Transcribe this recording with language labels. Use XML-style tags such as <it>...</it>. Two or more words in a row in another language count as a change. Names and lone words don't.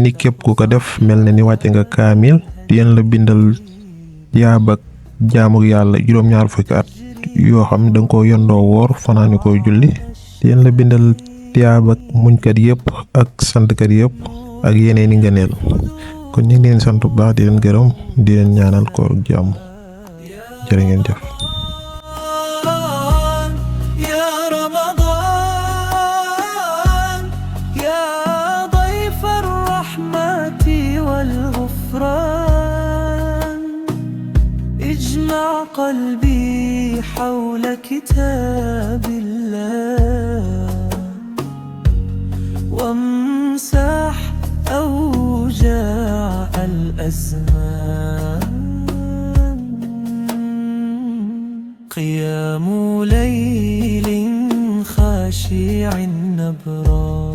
<wo>ni képp ku ko def mel na ni wàcc nga kaamil yéen la bindal yaabak jaamu yàlla juróom-ñaar fukki at yoo xam da nga ko yondoo woor fanaani ko julli yéen la bindal tiyaabak muñkat yëpp ak santkat yëpp ak yeneeni ngëneel kon ñu ngi leen sant bu baax di leen gërëm di leen ñaanal koor jàmm jërë ngeen jëf.</wo> <ar>يا رمضان يا ضيف الرحمة والغفران اجمع قلبي حول كتاب الله وامسح أوجاع الأزمان قيام ليل خاشع نبرا</ar>